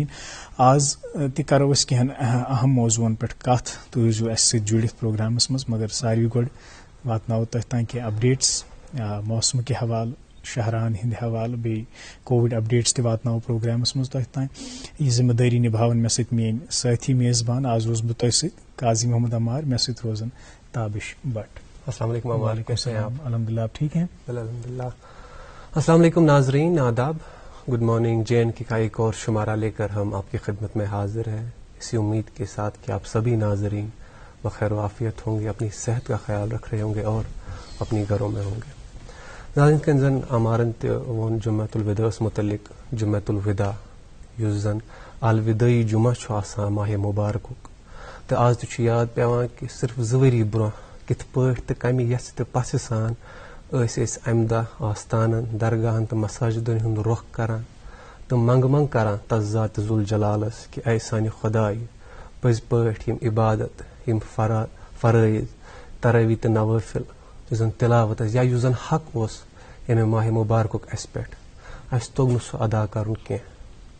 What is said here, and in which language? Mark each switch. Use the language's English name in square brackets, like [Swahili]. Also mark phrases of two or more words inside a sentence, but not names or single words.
[Kashmiri] آز تہِ کرو أسۍ کینٛہن اہم موضوعن پٮ۪ٹھ کتھ، تُہۍ روٗزِو اسہِ سۭتۍ جُڑِتھ پروگرامس منٛز، مگر ساروی گۄڈٕ واتناوو تۄہہِ تام کینٛہہ اپڈیٹس موسمہٕ کہِ حوالہٕ، شہران ہٕنٛدِ حوالہٕ، بیٚیہِ [English] COVID updates [Kashmiri] تہِ واتناوو پروگرامس منٛز تۄہہِ تام۔ یہِ ذمہٕ دٲری نِبھاوان مےٚ سۭتۍ میٲنۍ سٲتھی میزبان، آز روزٕ بہٕ تۄہہِ سۭتۍ قاضی محمد عمار، مےٚ سۭتۍ روزن تابش بٹ۔ [Arabic] السلام علیکم۔ وعلیکم السلام، الحمد للہ، [Urdu] آپ ٹھیک ہیں؟ [Arabic] الحمد للہ۔ [Urdu] السلام علیکم ناظرین، آداب۔ [English] good morning [Urdu] J&K کا ایک اور شمارہ لے کر ہم آپ کی خدمت میں حاضر ہیں، اسی امید کے ساتھ کہ آپ سبھی ناظرین بخیر و عافیت ہوں گے، اپنی صحت کا خیال رکھ رہے ہوں گے اور اپنی گھروں میں ہوں گے۔ [Kashmiri] ناظرین کن زن امارن تہ وون جمعۃ الوداع متعلق، جمعۃ الوداع یُس زن الوداعی جمعہ چھُ آسان ماہ مبارکُک، تہٕ آز تہِ چھُ یاد پیوان کہ صرف 2 ؤری برونٛہہ کِتھ پٲٹھۍ تہٕ کمہِ یژھِ تہٕ پژھِ سان ٲسۍ أسۍ امہِ دۄہ آستانن، درگاہن تہٕ مساجدن ہُنٛد رۄخ کران تہٕ منٛگہٕ کران تس ذات ذوالجلالس کہ اے سانہِ خۄدایہِ، پٔزۍ پٲٹھۍ یِم عبادت، یِم فرٲیض، تراویح تہٕ نوافل یُس زن تلاوت ٲس یا یُس زن حق اوس ییٚمہِ ماہ مبارکُک اسہِ پٮ۪ٹھ، اسہِ توٚگ نہٕ سُہ ادا کرُن کینٛہہ۔